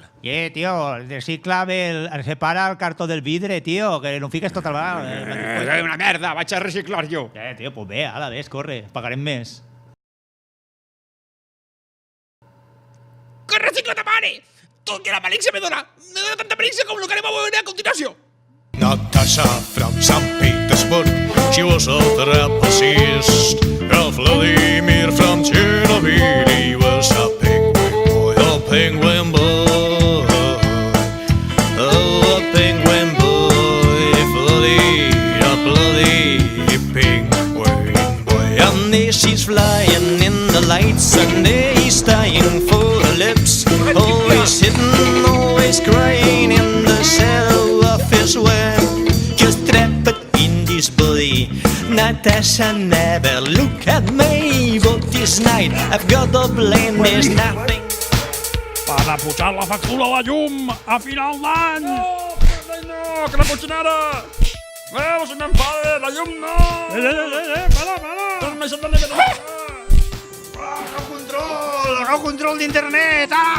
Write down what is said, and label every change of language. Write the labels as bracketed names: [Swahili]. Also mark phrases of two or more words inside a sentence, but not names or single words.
[Catalan] Tío, recicla separa el cartó del vidre, tío, que no fiques tot el bar. Una merda, vaig a reciclar jo. Tío, pues ve, ala, ves, corre, pagarem més. tot que la malícia me dona tanta malícia com el que anem a veure a continuació. [English] Natasha from St. Petersburg, she was a trapezist. Vladimir from Chernobyl, he was a penguin boy, a penguin boy. Oh, a penguin boy, a bloody penguin boy. And there she's flying in the lights, and there he's dying for her lips. Always hidden, always crying in the shadow of his web. Just trapped in this body. Natasha never look at me, but this night I've got to blame. There's nothing. [Catalan] Per a pujar la factura a la llum a final d'any! No, que la cotxinera! Se m'enfada, la llum no! Para! Torna-hi a tenir [Spanish] ¡No control de internet!